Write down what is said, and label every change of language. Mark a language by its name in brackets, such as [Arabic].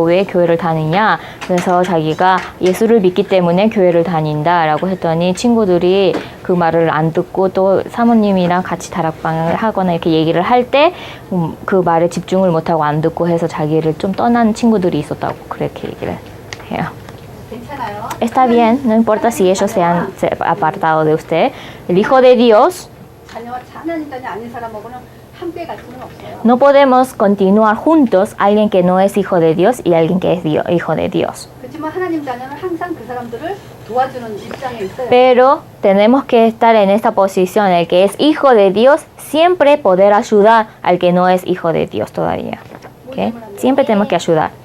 [Korean] 왜 교회를 다니냐? 그래서 자기가 예수를 믿기 때문에 교회를 다닌다라고 했더니 친구들이 그 말을 안 듣고 또 사모님이랑 같이 다락방을 하거나 이렇게 얘기를 할 때 그 말에 집중을 못하고 안 듣고 해서 자기를 좀 떠난 친구들이 있었다고 그렇게 얘기를 해요. 괜찮아요. [Spanish] Está bien, no importa si ellos se han apartado de usted. El Hijo de Dios [Korean] 자녀와 하나님 자녀 아닌 사람하고는 함께 갈 수는 없어요. [Spanish] No podemos continuar juntos alguien que no es hijo de Dios y alguien que es hijo de Dios. [Korean] 그렇지만 하나님 자녀는 항상 그 사람들을 도와주는 입장에 있어요. [Spanish] Pero tenemos que estar en esta posición, el que es hijo de Dios, siempre poder ayudar al que no es hijo de Dios todavía. ¿Ok? Siempre tenemos que ayudar.